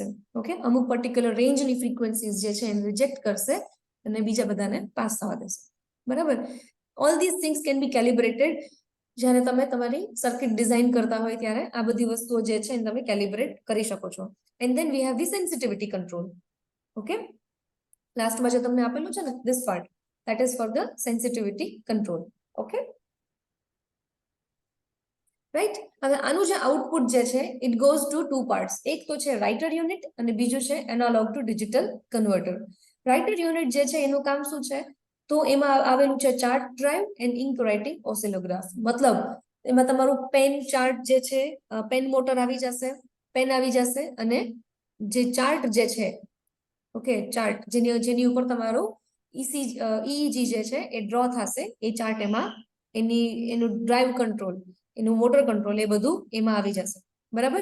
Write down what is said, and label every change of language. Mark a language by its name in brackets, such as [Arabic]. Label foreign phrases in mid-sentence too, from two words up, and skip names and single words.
[Gujarati] ઓકે, અમુક [English] particular rangeની frequencies [Gujarati] જે છે એને રિજેક્ટ કરશે અને બીજા બધાને પાસ થવા દેશે, બરાબર. [English] All this things can be calibrated. [Gujarati] જ્યારે તમે તમારી [English] circuit design [Gujarati] કરતા હોય ત્યારે આ બધી વસ્તુઓ જે છે એને તમે કેલિબ્રેટ કરી શકો છો. [English] And then we have the sensitivity control. [Gujarati] ઓકે, લાસ્ટમાં જે તમને આપેલું છે ને [English] this part, that is for the sensitivity control. Okay, right. [Gujarati] હવે આનું જે આઉટપુટ જે છે [English] it goes to two parts. [Gujarati] એક તો છે [English] writer unit [Gujarati] અને બીજું છે [English] analog to digital converter. writer unit [Gujarati] જે છે એનું કામ શું છે તો એમાં આવેલું છે [English] chart drive and ink writing oscillograph. [Gujarati] મતલબ એમાં તમારું [English] pen chart [Gujarati] જે છે, [English] pen motor [Gujarati] આવી જશે, પેન આવી જશે અને જે ચાર્ટ જે છે, ઓકે, ચાર્ટ જેની ઉપર તમારો EEG જે છે એ ડ્રો થશે, એ ચાર્ટ એમાં એનું [English] drive control, [Gujarati] એનું [English] motor control [Gujarati] એ બધું એમાં આવી જશે, બરાબર.